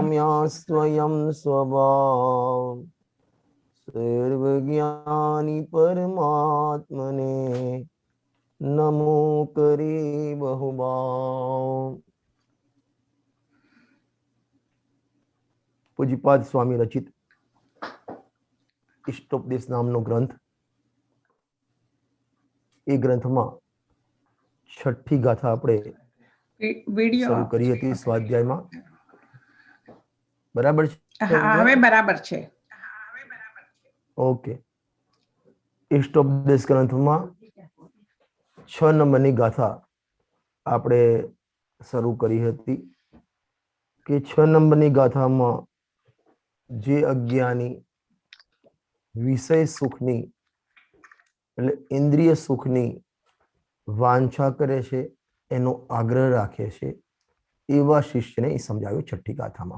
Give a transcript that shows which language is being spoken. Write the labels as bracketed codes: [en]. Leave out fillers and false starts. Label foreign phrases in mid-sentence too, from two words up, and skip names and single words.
[gu] પામ્યા સ્વયં સ્વભાવ સર્વજ્ઞાની પરમાત્મને નમો કરે બહુભાવ। પૂજ્યપાદ સ્વામી રચિત ઇષ્ટોપદેશ નામનો ગ્રંથ। એ ગ્રંથમાં છઠ્ઠી ગાથા આપણે वीडियो શરૂ કરી હતી સ્વાધ્યાયમાં, બરાબર છે? હવે બરાબર છે. ઓકે, ઇષ્ટોપદેશ ગ્રંથમાં 6 નંબરની ગાથા આપણે શરૂ કરી હતી કે 6 નંબરની ગાથામાં જે અજ્ઞાની વિષય સુખની એટલે ઇન્દ્રિય સુખની વાંછા કરે છે, એનો આગ્રહ રાખે છે, એવા શિષ્યને એ સમજાવ્યું છઠ્ઠી ગાથામાં.